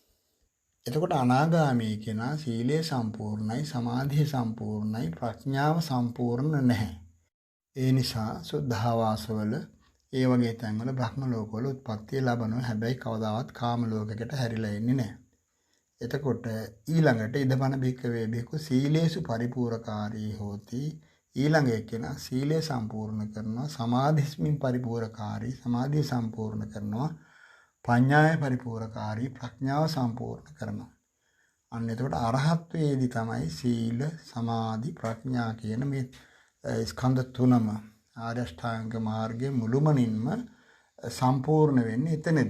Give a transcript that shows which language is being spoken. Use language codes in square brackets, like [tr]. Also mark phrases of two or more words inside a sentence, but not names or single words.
[si] එතකොට අනාගාමී කෙනා සීලය සම්පූර්ණයි සමාධිය සම්පූර්ණයි ප්‍රඥාව සම්පූර්ණ නැහැ. ඒ නිසා සුද්ධාවාසවල ඒ වගේ තැන්වල බ්‍රහ්ම ලෝකවල උත්පත්තිය ලබනවා. හැබැයි කවදාවත් කාම ලෝකයකට හැරිලා ඉන්නේ නැහැ. එතකොට ඊළඟට [pi] ඉදපන භික්කවේ භික්ඛු සීලේසු පරිපූර්ණකාරී හෝති. [si] ඊළඟ එක්කෙනා සීලය සම්පූර්ණ කරනවා [pi] සමාධිස්මින් පරිපූර්ණකාරී [si] සමාධිය සම්පූර්ණ කරනවා [pi] පඤ්ඤාය පරිපූර්ණකාරී [si] ප්‍රඥාව සම්පූර්ණ කරනවා. අන්න එතකොට අරහත්වයේදී තමයි සීල සමාධි ප්‍රඥා කියන මේ ස්කන්ධ තුනම ආර්ය අෂ්ටාංග මාර්ගයේ මුළුමනින්ම සම්පූර්ණ වෙන්නේ එතනදී.